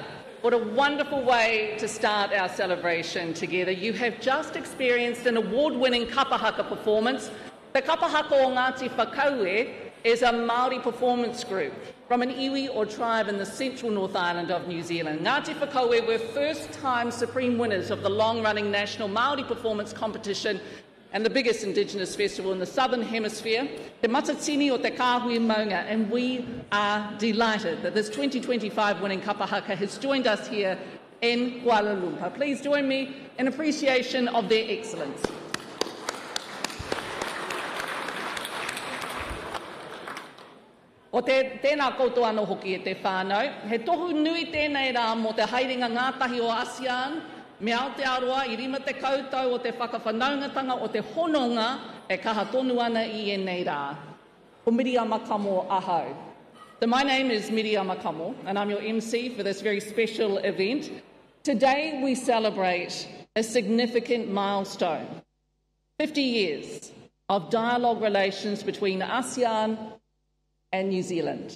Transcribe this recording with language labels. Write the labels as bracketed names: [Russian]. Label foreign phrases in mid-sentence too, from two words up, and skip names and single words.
[English] What a wonderful way to start our celebration together. You have just experienced an award-winning kapahaka performance. The kapahaka o Ngāti Whakaue is a Māori performance group from an iwi or tribe in the central North Island of New Zealand. Ngāti Whakaue were first-time supreme winners of the long-running national Māori performance competition and the biggest Indigenous festival in the Southern Hemisphere, Te Matatini o Te Kāhui Maunga, and we are delighted that this 2025 winning kapahaka has joined us here in Kuala Lumpur. Please join me in appreciation of their excellence. [Māori] O tēnā koutou anō hoki e te whānau, he tohu nui tēnei rā mō te haerenga ngātahi o ASEAN, me Aotearoa, I rima te koutou o te whakawhanaungatanga o te hononga e kaha tonu ana I nei rā. Ko Miriam Makamo ahau. [English] So my name is Miriam Makamo, and I'm your MC for this very special event. Today we celebrate a significant milestone, 50 years of dialogue relations between ASEAN and New Zealand.